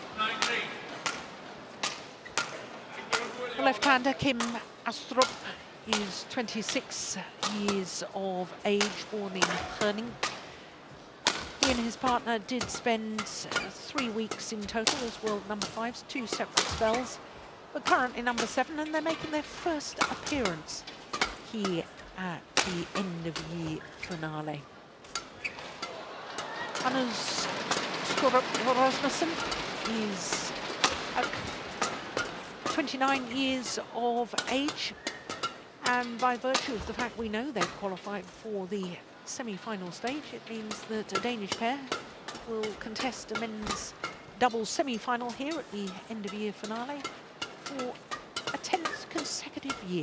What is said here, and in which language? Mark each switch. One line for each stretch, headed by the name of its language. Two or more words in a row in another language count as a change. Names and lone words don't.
English: The left-hander Kim ASTRUP is 26 years of age, born in Herning. He and his partner did spend 3 weeks in total as world #5s, 2 separate spells, but currently #7, and they're making their first appearance here at the end-of-year finale. Anders Rasmussen is 29 years of age, and by virtue of the fact we know they've qualified for the semi-final stage, it means that a Danish pair will contest a men's doubles semi-final here at the end-of-year finale for a 10th consecutive year.